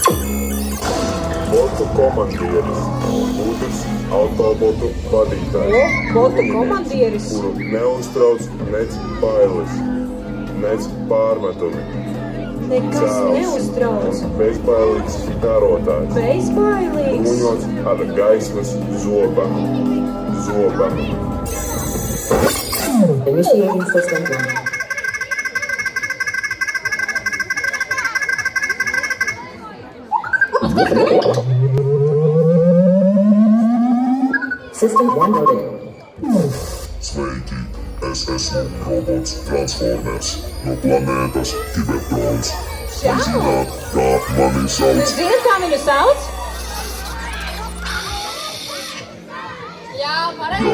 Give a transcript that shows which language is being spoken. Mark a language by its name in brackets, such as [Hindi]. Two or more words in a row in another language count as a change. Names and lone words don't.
[Latvian] Botu komandieris, Budrs autobotu vadītājs, Botu komandieris. kuru neuztrauc nec bailes, nec pārmetumi. Nekas neuztrauc. Bezbailīgs karotājs, Bezbailīgs. bruņots ar gaismas zobenu. [English] Initiating system one. System one loaded. [Latvian] Sveiki, es esmu robots Transformers no planētas Cybertrons. Jūs zināt, kā mani sauc? Jūs zināt, kā viņu sauc? Jā, pareizi,